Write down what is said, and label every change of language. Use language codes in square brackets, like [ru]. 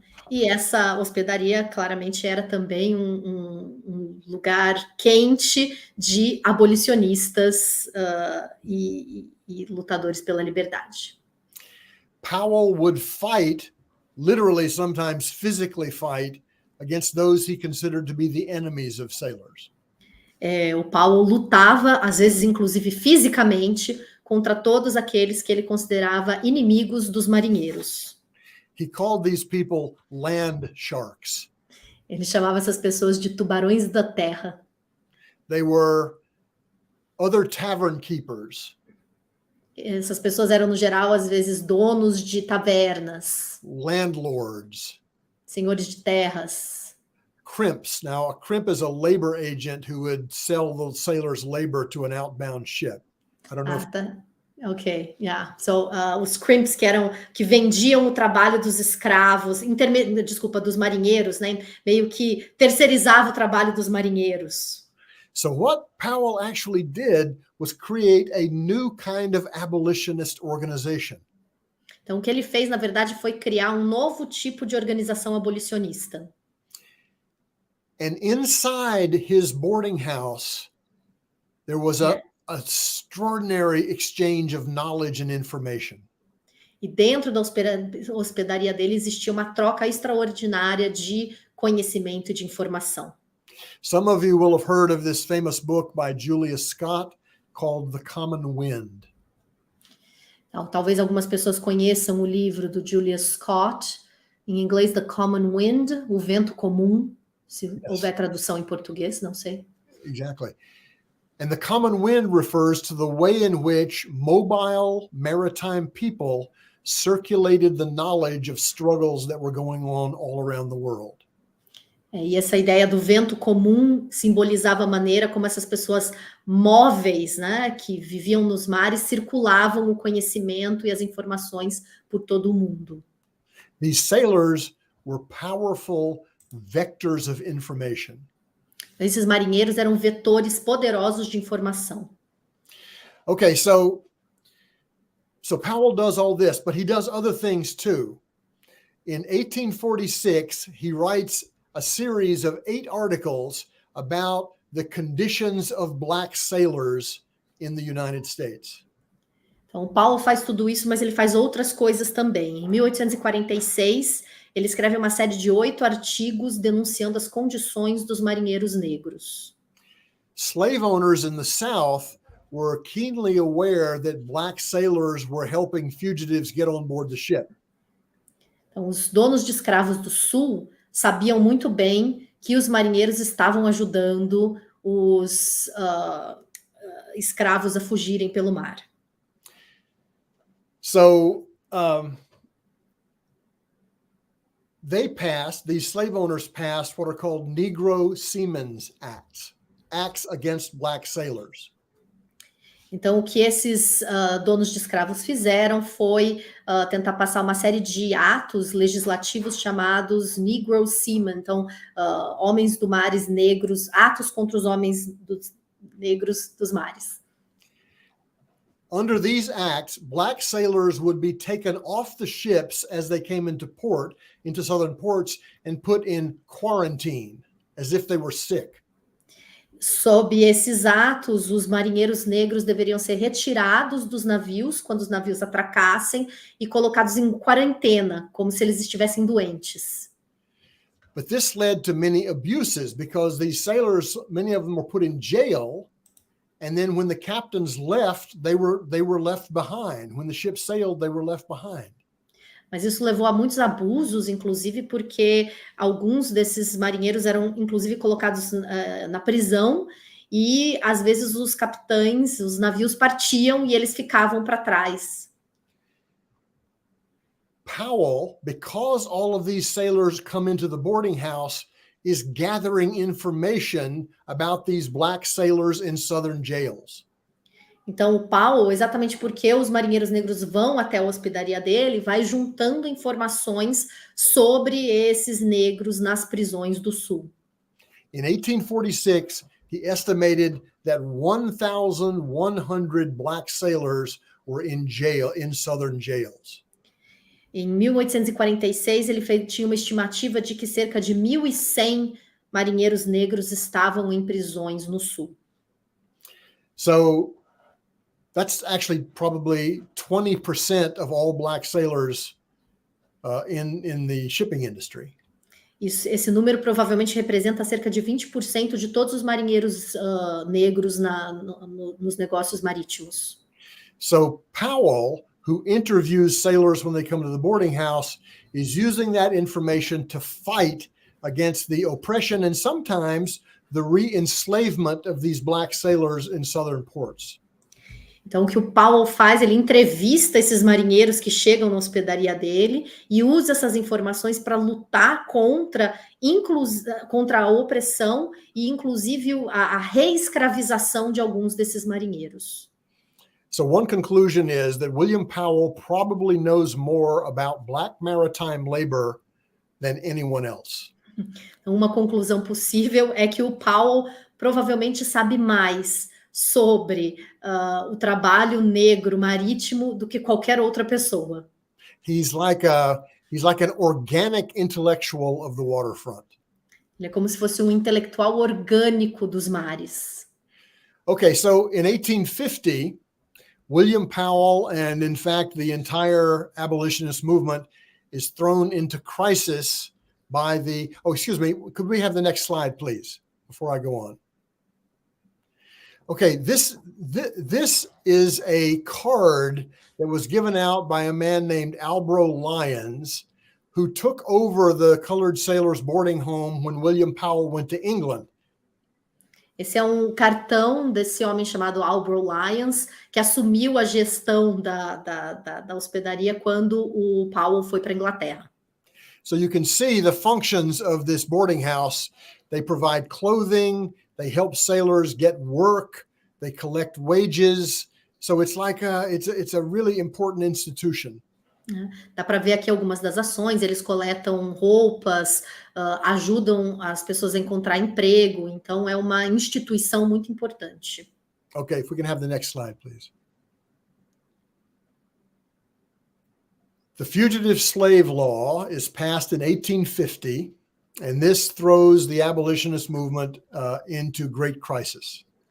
[pt] E essa hospedaria claramente era também um lugar quente de abolicionistas e lutadores pela liberdade. [en] Powell would fight, literally sometimes physically fight, against those he considered to be the enemies of sailors. [pt] O Paulo lutava, às vezes inclusive fisicamente, contra todos aqueles que ele considerava inimigos dos marinheiros. [en] He called these people land sharks. [pt] Ele chamava essas pessoas de tubarões da terra. [en] They were other tavern keepers. [pt] Essas pessoas eram, no geral, às vezes, donos de tavernas. [en] Landlords. [pt] Senhores de terras. [en] Crimps. Now, a crimp is a labor agent who would sell the sailors' labor to an outbound ship. I don't know if... Tá. Ok, yeah. So, [pt] os crimps que vendiam o trabalho dos escravos, dos marinheiros, né? Meio que terceirizava o trabalho dos marinheiros. [en] So what Powell actually did was create a new kind of abolitionist organization. [pt] Então, o que ele fez, na verdade, foi criar um novo tipo de organização abolicionista. [en] And inside his boarding house, there was a extraordinary exchange of knowledge and information. [pt] E dentro da hospedaria dele existia uma troca extraordinária de conhecimento e de informação. [en] Some of you will have heard of this famous book by Julius Scott called The Common Wind. [pt] Então, talvez algumas pessoas conheçam o livro do Julius Scott, em inglês The Common Wind, O Vento Comum, se houver tradução em português, não sei. [en] Exactly. And the common wind refers to the way in which mobile maritime people circulated the knowledge of struggles that were going on all around the world. [pt] E essa ideia do vento comum simbolizava a maneira como essas pessoas móveis, né, que viviam nos mares, circulavam o conhecimento e as informações por todo o mundo. [en] These sailors were powerful vectors of information. [pt] Esses marinheiros eram vetores poderosos de informação. [en] Okay, so Powell does all this, but he does other things too. In 1846, he writes a series of 8 articles about the conditions of black sailors in the United States. [pt] Então, Paulo faz tudo isso, mas ele faz outras coisas também. Em 1846, ele escreve uma série de 8 artigos denunciando as condições dos marinheiros negros. [en] Slave owners in the South were keenly aware that black sailors were helping fugitives get on board the ship. [pt] Então, os donos de escravos do Sul sabiam muito bem que os marinheiros estavam ajudando os escravos a fugirem pelo mar. [en] So these slave owners passed what are called Negro Seamen's Acts, acts against black sailors. [pt] Então, o que esses donos de escravos fizeram foi tentar passar uma série de atos legislativos chamados Negro Seamen, então, homens do mares negros, atos contra os homens negros dos mares. [en] Under these acts, black sailors would be taken off the ships as they came into port, into southern ports, and put in quarantine, as if they were sick. [pt] Sob esses atos, os marinheiros negros deveriam ser retirados dos navios quando os navios atracassem e colocados em quarentena, como se eles estivessem doentes. [en] But this led to many abuses because these sailors, many of them were put in jail, and then when the captains left, they were left behind. When the ship sailed, they were left behind. [pt] Mas isso levou a muitos abusos, inclusive porque alguns desses marinheiros eram, inclusive, colocados na prisão e, às vezes, os capitães, os navios partiam e eles ficavam para trás. [en] Powell, because all of these sailors come into the boarding house, is gathering information about these black sailors in southern jails. [pt] Então, o Paulo, exatamente porque os marinheiros negros vão até a hospedaria dele, vai juntando informações sobre esses negros nas prisões do Sul. [en] In 1846, he estimated that 1,100 black sailors were in jail, in southern jails. [pt] Em 1846, ele tinha uma estimativa de que cerca de 1.100 marinheiros negros estavam em prisões no Sul. [en] So, that's actually probably 20% of all black sailors in the shipping industry. [pt] Esse número provavelmente representa cerca de 20% de todos os marinheiros negros nos negócios marítimos. [en] So Powell, who interviews sailors when they come to the boarding house, is using that information to fight against the oppression and sometimes the re-enslavement of these black sailors in southern ports. [pt] Então, o que o Powell faz, ele entrevista esses marinheiros que chegam na hospedaria dele e usa essas informações para lutar contra a opressão e, inclusive, a reescravização de alguns desses marinheiros. [en] So one conclusion is that William Powell probably knows more about black maritime labor than anyone else. [pt] Uma conclusão possível é que o Powell provavelmente sabe mais sobre o trabalho negro marítimo do que qualquer outra pessoa. [en] He's like an organic intellectual of the waterfront. [pt] Ele é como se fosse um intelectual orgânico dos mares. [en] Okay, so in 1850, William Powell and, in fact, the entire abolitionist movement is thrown into crisis by the, could we have the next slide, please, before I go on? Okay, this is a card that was given out by a man named Albro Lyons, who took over the colored sailors boarding home when William Powell went to England. [pt] Esse é um cartão desse homem chamado Albro Lyons, que assumiu a gestão da hospedaria quando o Powell foi para a Inglaterra. [en] So you can see the functions of this boarding house. They provide clothing, they help sailors get work, they collect wages. So it's like it's a really important institution. [pt] Dá para ver aqui algumas das ações. Eles coletam roupas, ajudam as pessoas a encontrar emprego. Então é uma instituição muito importante. [en] Okay, if we can have the next slide, please. The Fugitive Slave Law is passed in 1850, and this throws the abolitionist movement into great crisis.